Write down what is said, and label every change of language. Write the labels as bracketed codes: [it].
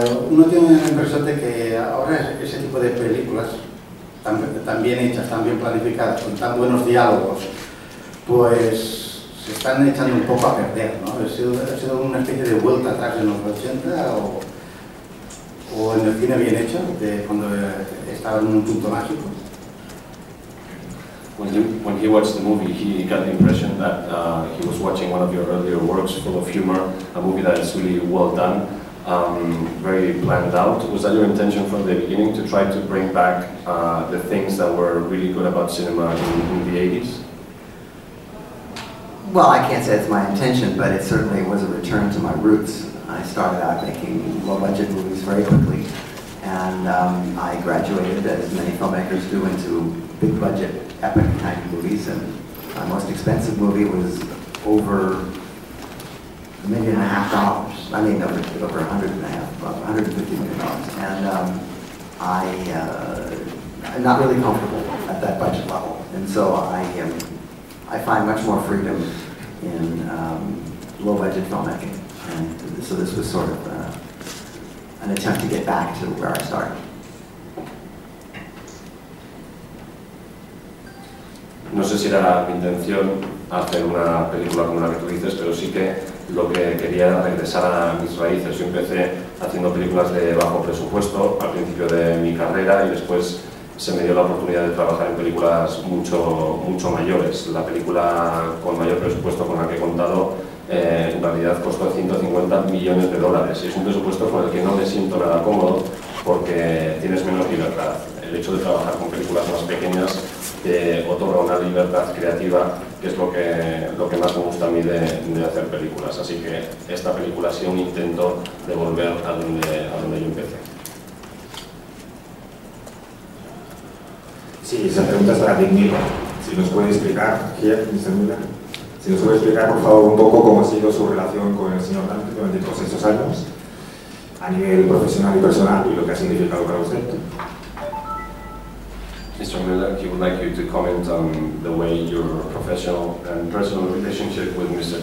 [es] Uno tiene la impresión de que ahora ese tipo de películas, tan bien hechas, tan bien planificadas, con tan buenos diálogos, pues se están echando un poco a perder, ¿no? ¿Ha sido una especie de vuelta atrás en los 80 o en el cine bien hecho, de cuando estaba en un punto mágico? [en] When he watched the movie, he got the impression that he was watching one of your earlier works, full of humor, a movie that is really well done. very planned out. Was that your intention from the beginning, to try to bring back the things that were really good about cinema in the 80s? Well, I can't say it's my intention, but it certainly was a return to my roots. I started out making low-budget movies very quickly, and I graduated, as many filmmakers do, into big-budget, epic-type movies, and my most expensive movie was over $1.5 million. I mean, over $150 million. And I'm not really comfortable at that budget level, and so I find much more freedom in low-budget filmmaking. And so this was sort of an attempt to get back to where I started. [es] No sé si era la intención hacer una película como la que tú dices, pero sí que lo que quería era regresar a mis raíces. Yo empecé haciendo películas de bajo presupuesto al principio de mi carrera y después se me dio la oportunidad de trabajar en películas mucho, mucho mayores. La película con mayor presupuesto con la que he contado en realidad costó $150 millones y es un presupuesto con el que no me siento nada cómodo porque tienes menos libertad. El hecho de trabajar con películas más pequeñas te otorga una libertad creativa que es lo que más me gusta a mí de hacer películas. Así que esta película ha sido un intento de volver a donde yo empecé. Sí, esa pregunta es para Dick Miller. Si nos puede explicar, Mr. Miller, si nos puede explicar, por favor, un poco cómo ha sido su relación con el señor Dante durante todos estos años, a nivel profesional y personal, y lo que ha significado para usted. [en] Mr. Miller, he would like you to comment on the way your professional and personal relationship with Mr.